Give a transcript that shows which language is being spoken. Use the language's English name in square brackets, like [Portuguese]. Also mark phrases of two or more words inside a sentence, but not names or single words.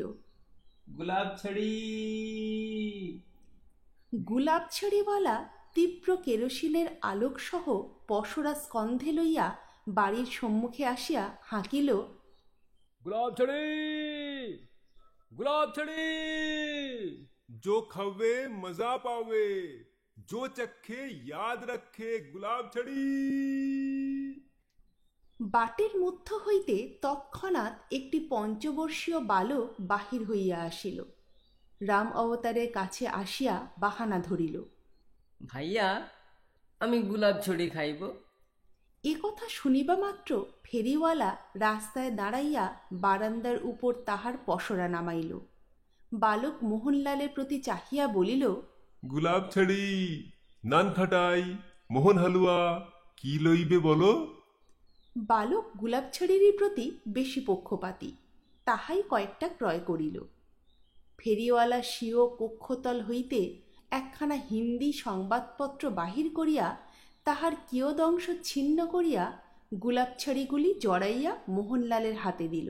[Bangla] গোলাপ ছড়ি। গোলাপ ছড়িওয়ালা তীব্র কেরোসিনের আলোকসহ পসরা স্কন্ধে লইয়া বাড়ির সম্মুখে আসিয়া হাঁকিল, গোলাপ ছড়ি, গোলাপ ছড়ি। [Bhojpuri] जो खवे मजा पावे, जो चखे याद रखे, गुलाब छड़ी। [Bangla] বাটের মধ্য হইতে তৎক্ষণাৎ একটি পঞ্চবর্ষীয় বালক বাহির হইয়া আসিল। রাম অবতারের কাছে আসিয়া বাহানা ধরিল, ভাইয়া, আমি গোলাপ ছড়ি খাইব। এ কথা শুনিবা মাত্র ফেরিওয়ালা রাস্তায় দাঁড়াইয়া বারান্দার উপর তাহার পসরা নামাইল। বালক মোহনলালের প্রতি চাহিয়া বলিল, [Bhojpuri] गुलाब छड़ी, नान खटाई, मोहन हलुआ, की लइबे बोलो। [Bangla] বালক গোলাপছড়িরই প্রতি বেশি পক্ষপাতী, তাহাই কয়েকটা ক্রয় করিল। ফেরিওয়ালা স্বীয় কক্ষতল হইতে একখানা হিন্দি সংবাদপত্র বাহির করিয়া তাহার কিয়দংশ ছিন্ন করিয়া গোলাপছড়িগুলি জড়াইয়া মোহনলালের হাতে দিল।